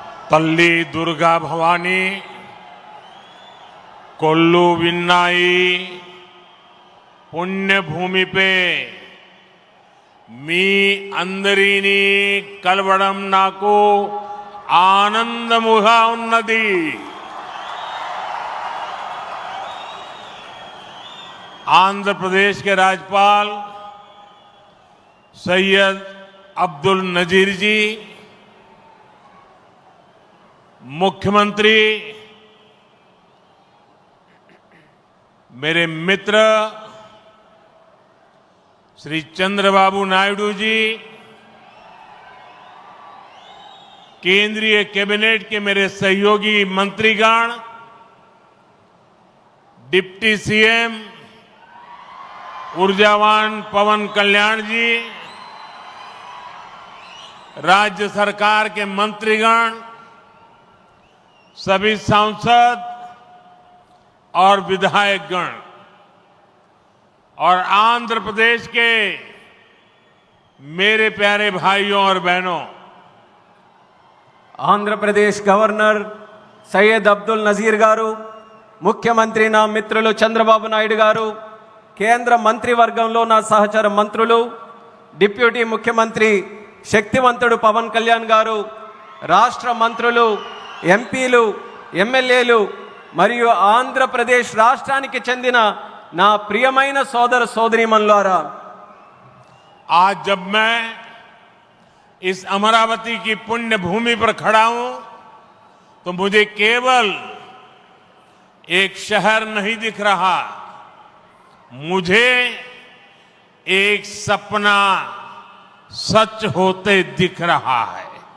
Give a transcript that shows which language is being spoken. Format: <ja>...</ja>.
<te>తల్లి దుర్గా భవానీ, కొల్లు విన్నాయి పుణ్యభూమి</te> <hi>పే</hi> <te>మీ అందరినీ కలవడం నాకు ఆనందముగా ఉన్నది.</te> <hi>आंध्र प्रदेश के राज्यपाल सैयद अब्दुल नजीर जी, मुख्यमंत्री मेरे मित्र श्री चंद्रबाबू नायडू जी, केंद्रीय कैबिनेट के मेरे सहयोगी मंत्रीगण, डिप्टी सीएम ऊर्जावान पवन कल्याण जी, राज्य सरकार के मंत्रीगण, सभी सांसद और विधायकगण और आंध्र प्रदेश के मेरे प्यारे भाइयों और बहनों,</hi> <te>आंध्र प्रदेश गवर्नर सैयद अब्दुल नजीर गारू, मुख्यमंत्री ना मित्रुलु चंद्रबाबु नायडू गारू, కేంద్ర మంత్రివర్గంలో నా సహచర మంత్రులు, డిప్యూటీ ముఖ్యమంత్రి శక్తివంతుడు పవన్ కళ్యాణ్ గారు, రాష్ట్ర మంత్రులు, ఎంపీలు, ఎమ్మెల్యేలు మరియు ఆంధ్రప్రదేశ్ రాష్ట్రానికి చెందిన నా ప్రియమైన సోదర సోదరీమణులారా,</te> <hi>आज जब मैं इस अमरावती की पुण्य भूमि पर खड़ा हूं तो मुझे केवल एक शहर नहीं दिख रहा, मुझे एक सपना सच होते दिख रहा है।</hi>